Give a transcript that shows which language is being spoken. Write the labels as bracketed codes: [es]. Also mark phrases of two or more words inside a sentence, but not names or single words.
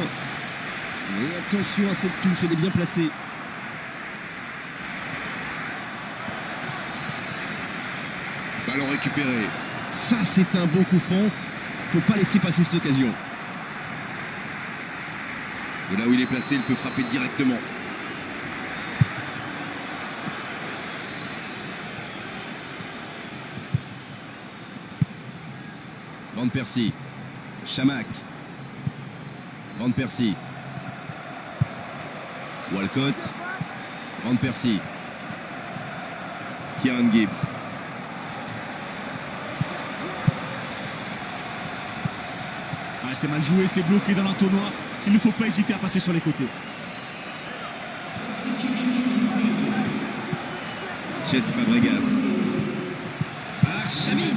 [fr] Et attention à cette touche, elle est bien placée. Ballon récupéré. Ça, c'est un bon coup franc. Faut pas laisser passer cette occasion. De là où il est placé, il peut frapper directement. Van Persie. Chamac. Van Persie. Walcott. Van Persie. Kieran Gibbs. Ah, c'est mal joué, c'est bloqué dans l'entonnoir. Il ne faut pas hésiter à passer sur les côtés. Cesc Fabregas. Arshavin.